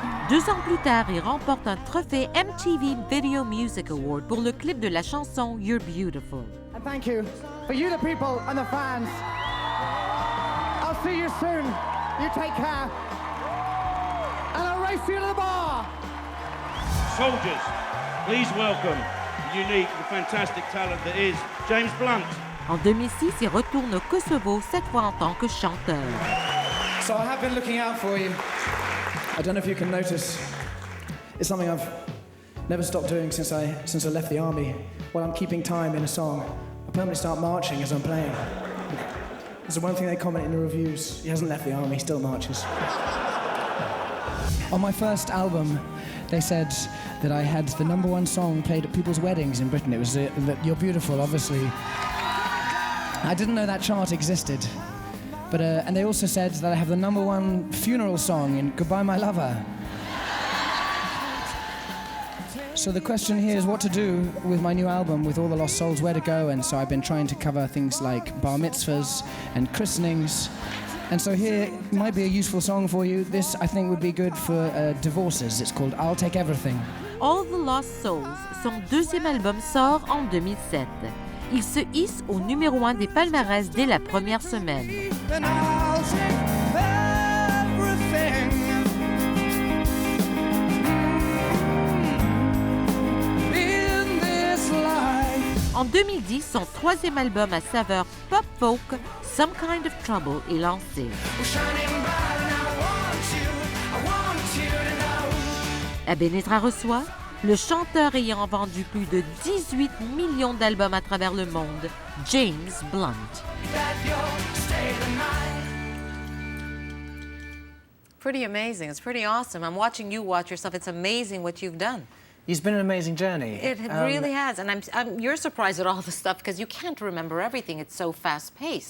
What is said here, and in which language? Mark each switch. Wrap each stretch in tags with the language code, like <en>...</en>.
<fr>2 ans plus tard, il remporte un trophée MTV Video Music Award pour le clip de la chanson You're Beautiful.</fr> <en>And thank you for you, the people and the fans. I'll see you soon. You take care. And I'll race you to the bar. Soldiers, please welcome the unique, the fantastic talent that is James Blunt. En 2006, il retourne au Kosovo, cette fois en tant que chanteur. So I have been looking out for you. I don't know if you can notice. It's something I've never stopped doing since I left the army. While I'm keeping time in a song, I permanently start marching as I'm playing. It's the one thing they comment in the reviews. He hasn't left the army, he still marches. On my first album, they said that I had the #1 song played at people's weddings in Britain. It was You're Beautiful, obviously. I didn't know that chart existed. But and they also said that I have the #1 funeral song in Goodbye My Lover. So the question here is what to do with my new album, with all the lost souls, where to go, and so I've been trying to cover things like bar mitzvahs and christenings. And so here might be a useful song for you. This, I think, would be good for divorces. It's called I'll Take Everything.</en> <fr>All the Lost Souls, son deuxième album sort en 2007. Il se hisse au numéro 1 des palmarès dès la première semaine.</fr> <en>And I'll take everything. In this life.</en> <fr>En 2010, son troisième album à saveur pop-folk, Some Kind of Trouble, est lancé.</fr> <en>We're shining bright and I want you to know.</en> <fr>À Benezra reçoit le chanteur ayant vendu plus de 18 millions d'albums à travers le monde, James Blunt.</fr> <en>That you'll stay the night. Pretty amazing. It's pretty awesome. I'm watching you watch yourself. It's amazing what you've done. It's been an amazing journey. It really has. And you're surprised at all the stuff because you can't remember everything. It's so fast-paced.</en>